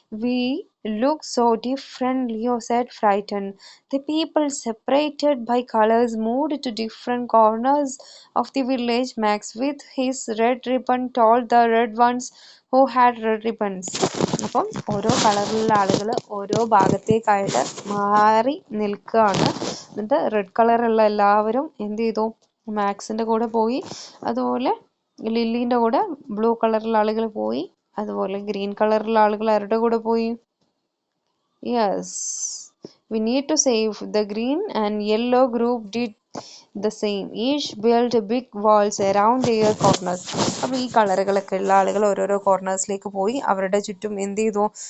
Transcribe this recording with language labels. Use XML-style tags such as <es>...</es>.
<en>We look so different, Leo said, frightened. The people, separated by colors, moved to different corners of the village. Max, with his red ribbon, told the red ones who had red ribbons.</en> <ml>അപ്പം ഓരോ കളറിലുള്ള ആളുകൾ ഓരോ ഭാഗത്തേക്കായിട്ട് മാറി നിൽക്കുകയാണ്. എന്നിട്ട് red കളറുള്ള എല്ലാവരും എന്ത് ചെയ്തു? മാക്സിൻ്റെ കൂടെ പോയി. അതുപോലെ ലില്ലീൻ്റെ കൂടെ ബ്ലൂ കളറുള്ള ആളുകൾ പോയി. അതുപോലെ ഗ്രീൻ കളറുള്ള ആളുകൾ ആരുടെ കൂടെ പോയി?</ml> <en>Yes, we need to save. The green and yellow group did the same. Each built big walls around their corners.</en> <ml>അപ്പോൾ ഈ കളറുകളൊക്കെ ഉള്ള ആളുകൾ ഓരോരോ കോർണേഴ്സിലേക്ക് പോയി. അവരുടെ ചുറ്റും എന്ത് ചെയ്തു?</ml>